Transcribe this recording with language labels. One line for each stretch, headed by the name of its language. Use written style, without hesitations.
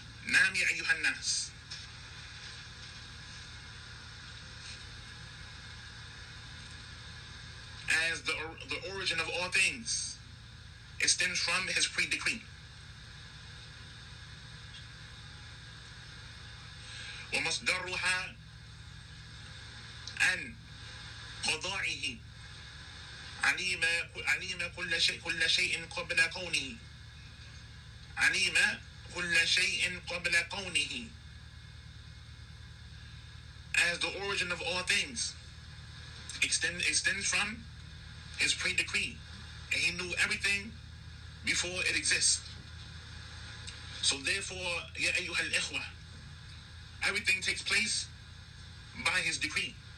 Arabic: Naam ya ayyuhan nas.
English: As the origin of all things, it stems from His pre-decree.
Arabic: ومصدرها عن قضائه عليم كل شيء قبل كونه عليم كل شيء قبل كونه.
English: As the origin of all things extends from His pre-decree, and He knew everything before it exists. So therefore,
Arabic: ya ayyuhal ikhwah,
English: everything takes place by His decree.